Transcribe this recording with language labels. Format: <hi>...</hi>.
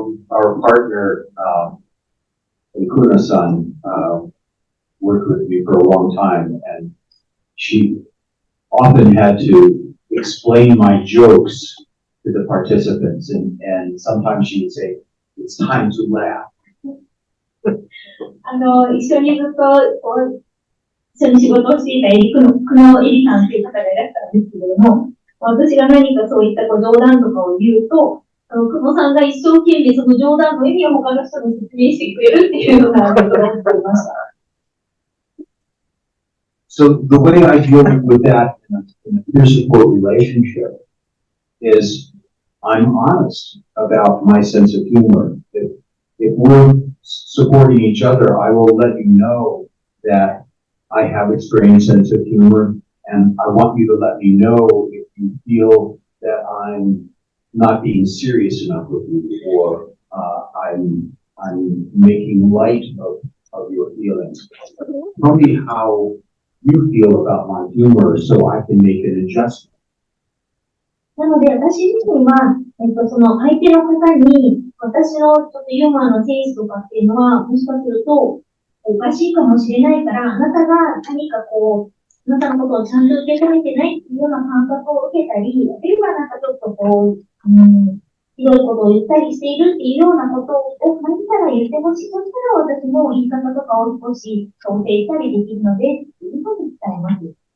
<en>Our partner, Ikuna-san, worked with me for a long time, and she often had to explain my jokes to the participants, and sometimes she would say, "It's time to laugh."</en> <ja>一緒にずっと一緒に仕事をしていた久野エリさんという方がいらっしゃるんですけれども、私が何かそういった冗談とかを言うと、久野さんが一生懸命その冗談の意味を他の人に説明してくれるっていうようなことをやっていました。</ja> <en>So the way I deal with that in a peer support relationship is I'm honest about my sense of humor. If we're supporting each other, I will let you know that I have a strange sense of humor, and I want you to let me know if you feel that I'm not being serious enough with you, or I'm making light of your feelings. Tell me how you feel about my humor so I can make an adjustment.</en> <ja>なので、私自身は、その相手の方に、私のちょっとユーモアのセンスとかっていうのは、もしかすると、おかしいかもしれないから、あなたが何かこう、あなたのことをちゃんと受け止めてないっていうような感覚を受けたり、あるいはなんかちょっとこう、ひどいことを言ったりしているっていうようなことを感じたら言ってほしい。そしたら私も言い方とかを少し調整したりできるので、っていうふうに伝えます。</ja>